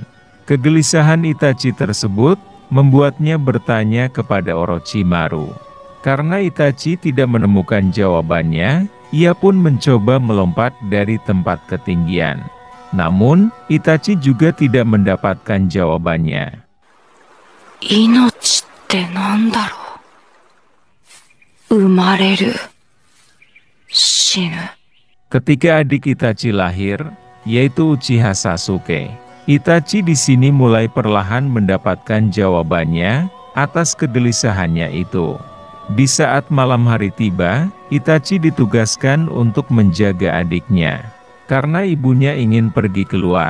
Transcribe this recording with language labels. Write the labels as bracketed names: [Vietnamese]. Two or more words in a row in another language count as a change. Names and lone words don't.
[Indonesian] Kegelisahan Itachi tersebut, membuatnya bertanya kepada Orochimaru. Karena Itachi tidak menemukan jawabannya, ia pun mencoba melompat dari tempat ketinggian. Namun, Itachi juga tidak mendapatkan jawabannya. [Japanese] 命ってなんだろ? 生まれる、死ぬ. [Indonesian] Ketika adik Itachi lahir, yaitu Uchiha Sasuke, Itachi di sini mulai perlahan mendapatkan jawabannya atas kegelisahannya itu. Di saat malam hari tiba, Itachi ditugaskan untuk menjaga adiknya, karena ibunya ingin pergi keluar.